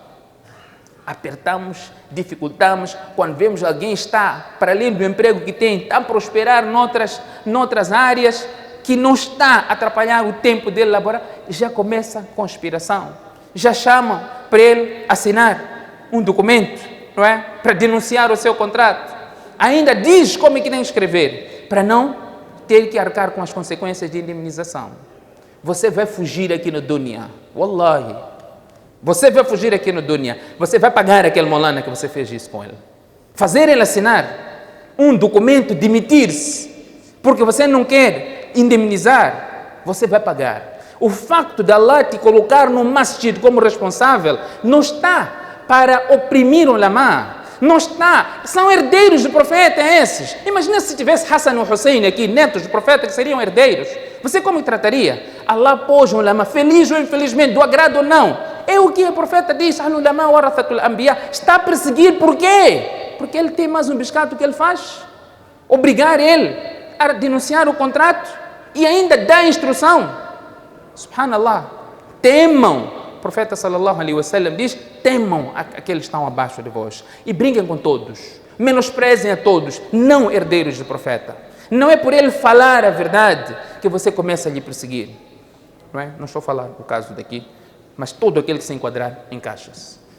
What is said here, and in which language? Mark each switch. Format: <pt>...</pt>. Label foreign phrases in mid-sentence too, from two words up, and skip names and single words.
<pt>Apertamos, dificultamos, quando vemos alguém está, para além do emprego que tem, está a prosperar noutras áreas, que não está a atrapalhar o tempo dele laborar, já começa a conspiração. Já chama para ele assinar um documento, não é? Para denunciar o seu contrato. Ainda diz como é que tem que escrever, para não ter que arcar com as consequências de indemnização. Você vai fugir aqui no dunya, wallahi. Você vai fugir aqui no dunya. Você vai pagar aquele molana que você fez isso com ele. Fazer ele assinar um documento, demitir-se, porque você não quer indemnizar, você vai pagar. O facto de Allah te colocar no masjid como responsável não está para oprimir o ulama. Não está. São herdeiros do profeta esses. Imagina se tivesse Hassan ou Hussein aqui, netos do profeta, que seriam herdeiros. Você como trataria? Allah pôs um ulama, feliz ou infelizmente, do agrado ou não. É o que o profeta diz,</pt> <ar>العلماء ورثة الأنبياء.</ar> <pt>Está a perseguir por quê? Porque ele tem mais um biscato que ele faz. Obrigar ele a denunciar o contrato e ainda dar instrução. Subhanallah, temam, o profeta</pt> <ar>صلى الله عليه وسلم</ar> <pt>diz, temam aqueles que estão abaixo de vós e briguem com todos, menosprezem a todos, não herdeiros do profeta. Não é por ele falar a verdade que você começa a lhe perseguir, não é? Não estou a falar o caso daqui, mas todo aquele que se enquadrar encaixa-se.</pt>